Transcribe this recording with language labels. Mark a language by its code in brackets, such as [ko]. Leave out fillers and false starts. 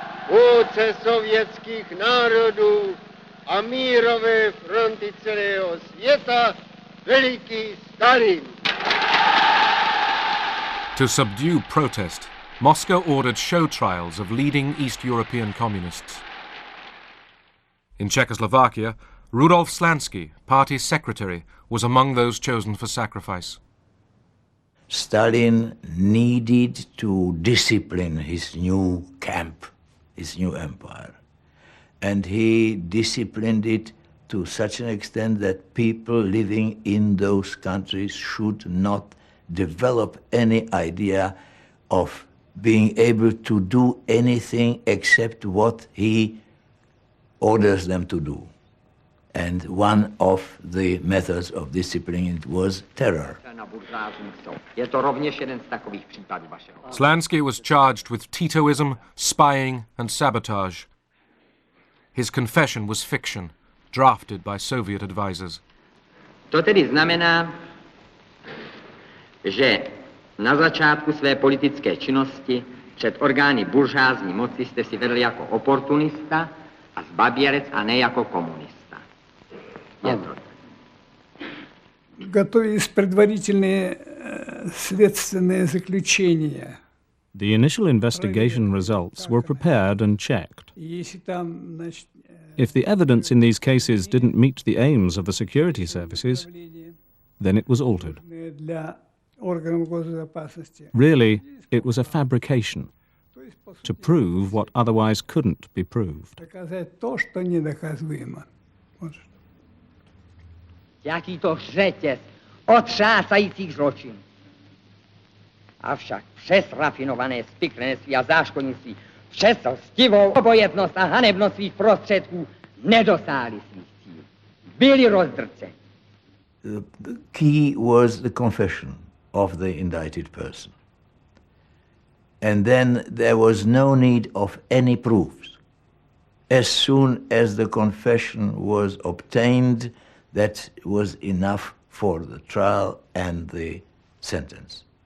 [cs] vůdce sovětských národů a mírové fronty celého světa, veliký Stalin. [en] To subdue protest, Moscow ordered show trials of leading East European communists. In Czechoslovakia, Rudolf Slansky, party secretary, was among those chosen for sacrifice. Stalin needed to discipline his new camp, his new empire. And he disciplined it to such an extent that people living in those countries should not develop any idea of being able to do anything except what he orders them to do. And one of the methods of disciplining it was terror. Slansky was charged with Titoism, spying and sabotage. His confession was fiction, drafted by Soviet advisors. [cs] To tedy znamená, že na začátku své politické činnosti před orgány buržázní moci jste si vedl jako oportunista a zbabělec a ne jako komunista. Je to tak. [ru] Готовились предварительные следственные заключения. [en] The initial investigation results were prepared and checked. If the evidence in these cases didn't meet the aims of the security services, then it was altered. Really, it was a fabrication to prove what otherwise couldn't be proved. [cs] Jaký to řetěz otřásajících zločinů. Avšak přes rafinované spiklenství a záškodnictví, přes lstivou obojetnost a hanebnost svých prostředků nedosáhli svých cílů. Byli rozdrceni. [en] The key was the confession of the indicted person. And then there was no need of any proofs. As soon as the confession was obtained, that was enough for the trial and the sentence.